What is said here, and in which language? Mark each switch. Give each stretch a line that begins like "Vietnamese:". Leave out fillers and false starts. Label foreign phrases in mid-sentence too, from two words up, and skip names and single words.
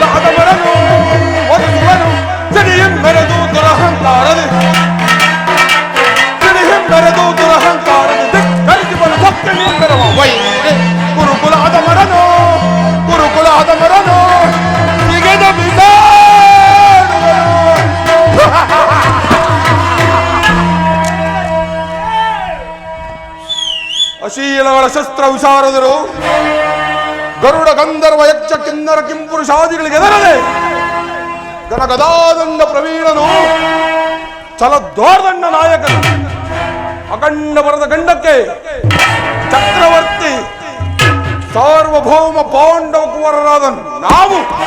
Kannada: ಹದಮರನು ವಧುಸುವನು ಸಿಡಿಹಿಮ್ಮೆರೆದು ದುರಹಂಕಾರದಿ ಸಿಡಿಹಿಮ್ಮೆರೆದು ದುರಹಂಕಾರದಿ ಧಿಕ್ಕರಿಸಿಬಲು ಭಕ್ತಿ ನಿಂತಿರುವ ವೈರಿ ಗುರುಕುಲ ಹದಮರನು ಗುರುಕುಲ ಹದಮರನು ಸಿಗದ ಅಶೀಲಗಳ ಶಸ್ತ್ರ ವಿಶಾರದರು ಗರುಡ ಗಂಧರ್ವ ಯಕ್ಷ ಕಿನ್ನರ ಕಿಂಪುರುಷಾದಿಗಳಿಗೆ ಎದರದೆ ಗದಗದಾದಂಡ ಪ್ರವೀಣನು ಛಲದ್ವಾರದಂಡ ನಾಯಕನು ಅಖಂಡ ಬರದ ಗಂಡಕ್ಕೆ ಚಕ್ರವರ್ತಿ ಸಾರ್ವಭೌಮ ಪಾಂಡವ ಕುವರರಾದ ನಾವು